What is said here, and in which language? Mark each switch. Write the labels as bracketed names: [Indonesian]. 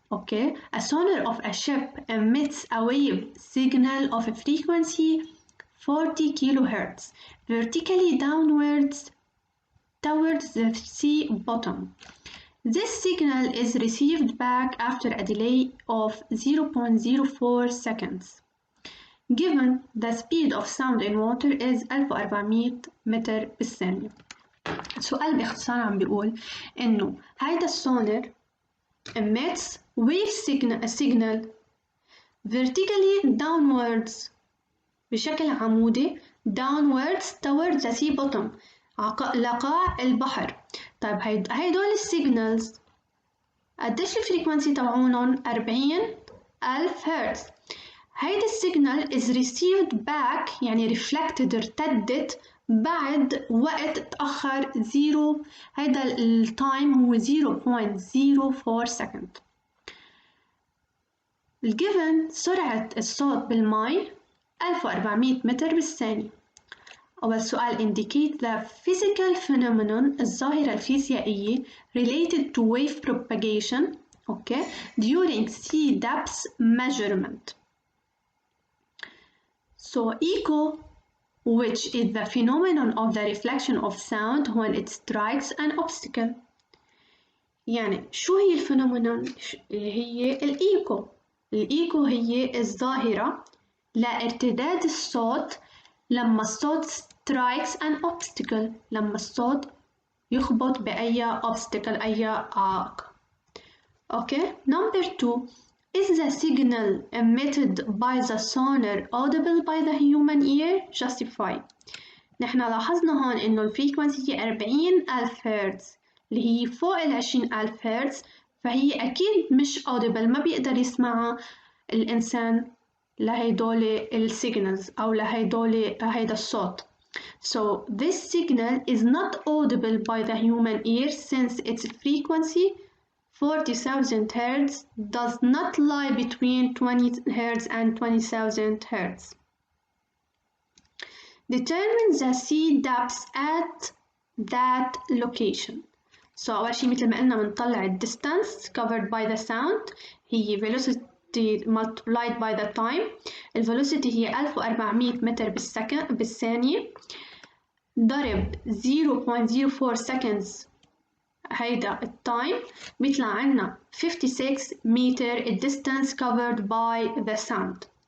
[English] Okay, a sonar of a ship emits a wave signal of a frequency 40 kilohertz vertically downwards towards the sea bottom. This signal is received back after a delay of 0.04 seconds. Given the speed of sound in water is 1400 [Arabic] متر بالثانية. السؤال باختصار عم بيقول إنه هيدا السونار [English] emits wave signal vertically downwards [Arabic] بشكل عمودي [English] downwards towards the sea bottom [Arabic] لقاع البحر. طيب هيدول السيجنالز قديش الفريكونسي تبعونن؟ 40,000 هرتز. هيدا السيجنال [English] is received back [Arabic] يعني reflected ارتدت بعد وقت تأخر هيدا التايم هو 0.04 second. الجيفن سرعة الصوت بالماء 1400 متر بالثانية. أول سؤال [English] indicate the physical phenomenon [Arabic] الظاهرة الفيزيائية [English] related to wave propagation okay, during sea depth measurement. So echo which is the phenomenon of the reflection of sound when it strikes an obstacle. [Arabic] يعني شو هي الفينومينون؟ هي الإيكو. الإيكو هي الظاهرة لارتداد الصوت لما الصوت [English] strikes an obstacle [Arabic] لما الصوت يخبط بأي obstacle أي عائق. [English] Okay, number 2 is the signal emitted by the sonar audible by the human ear? Justify. [Arabic] نحن لاحظنا هون إنه الفريكونسي هي 40,000 هرتز اللي هي فوق 20,000 هرتز فهي أكيد مش audible، ما بيقدر يسمعها الإنسان لهيدول السيجنالز أو هيدا الصوت. [English] So this signal is not audible by the human ear since its frequency 40,000 Hz does not lie between 20 Hz and 20,000 Hz. Determine the C depth at that location. So [Arabic] أول شي مثل ما قلنا بنطلع [English] ال distance covered by the sound هي velocity multiplied by the time. [Arabic] ال velocity هي 1400 متر بالثانية ضرب 0.04 seconds هيدا التايم بيطلع عنا 56 متر ال [English] distance covered by the sound.